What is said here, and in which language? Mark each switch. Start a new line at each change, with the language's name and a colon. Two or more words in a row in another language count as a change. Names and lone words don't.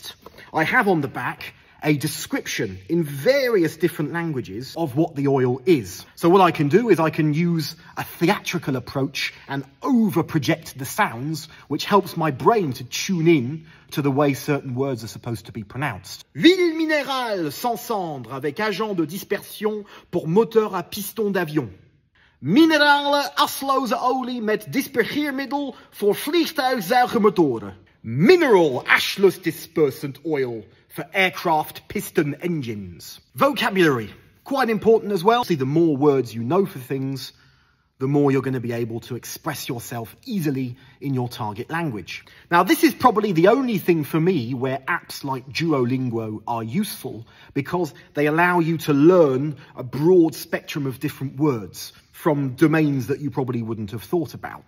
English: I have on the back a description in various different languages of what the oil is. So what I can do is I can use a theatrical approach and over-project the sounds, which helps my brain to tune in to the way certain words are supposed to be pronounced.
French: Huile minérale sans cendre avec agent de dispersion pour moteur à piston d'avion.
Dutch: Minerale asloze olie met dispergeermiddel voor vliegtuigzuigermotoren.
English: Mineral ashless dispersant oil for aircraft piston engines. Vocabulary, quite important as well. See, the more words you know for things, the more you're going to be able to express yourself easily in your target language. Now, this is probably the only thing for me where apps like Duolingo are useful, because they allow you to learn a broad spectrum of different words from domains that you probably wouldn't have thought about.